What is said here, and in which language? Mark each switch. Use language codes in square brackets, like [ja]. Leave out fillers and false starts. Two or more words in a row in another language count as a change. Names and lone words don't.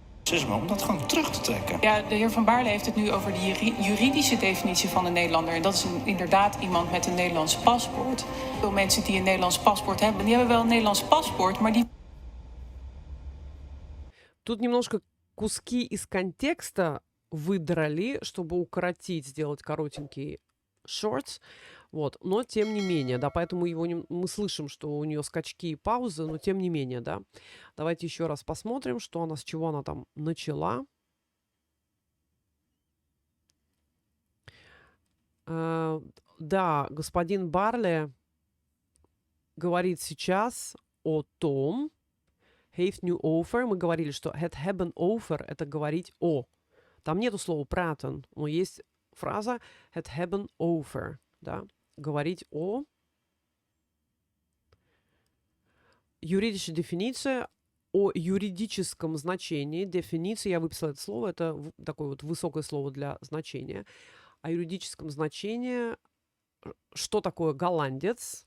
[nl] racisme, om dat gewoon terug te trekken. Ja, de heer Van Baarle heeft het nu over de juridische definitie van een Nederlander. En dat is inderdaad iemand met een Nederlands paspoort. Veel mensen die een Nederlands paspoort hebben, die hebben wel een Nederlands paspoort, maar die... [ru] Тут немножко куски из контекста выдрали, чтобы укоротить, сделать коротенький shorts. Вот, но тем не менее, да, поэтому мы слышим, что у нее скачки и паузы, но тем не менее, да. Давайте еще раз посмотрим, что она, с чего она там начала. Да, господин Барле говорит сейчас о том, [nl] heeft nu over, [ru] мы говорили, что [nl] het hebben over, [ru] это говорить о. Там нету слова praten, но есть фраза [nl] het hebben over, [ru] да, говорить о. Юридическая дефиниция о юридическом значении. Дефиниция, я выписала это слово, это такое вот высокое слово для значения. О юридическом значении, что такое голландец.